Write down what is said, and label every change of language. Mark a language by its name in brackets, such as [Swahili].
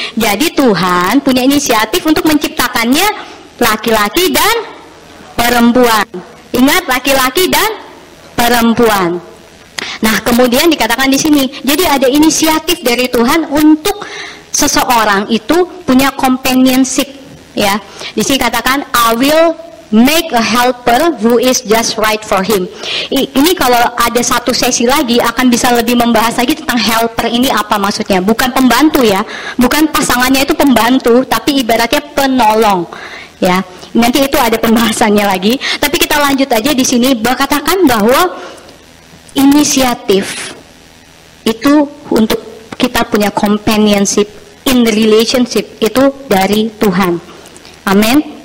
[Indonesian] Jadi Tuhan punya inisiatif untuk menciptakannya laki-laki dan perempuan. Ingat, laki-laki dan perempuan. Nah, kemudian dikatakan di sini, jadi ada inisiatif dari Tuhan untuk seseorang itu punya companionship, ya. Di sini katakan [English] I will make a helper who is just right for him. [Indonesian] Ini kalau ada satu sesi lagi akan bisa lebih membahas lagi tentang helper ini apa maksudnya. Bukan pembantu ya, bukan pasangannya itu pembantu, tapi ibaratnya penolong, ya. Nanti itu ada pembahasannya lagi. Tapi kita lanjut aja di sini, katakan bahwa inisiatif itu untuk kita punya [English] companionship in the relationship [Indonesian] itu dari Tuhan. Amin.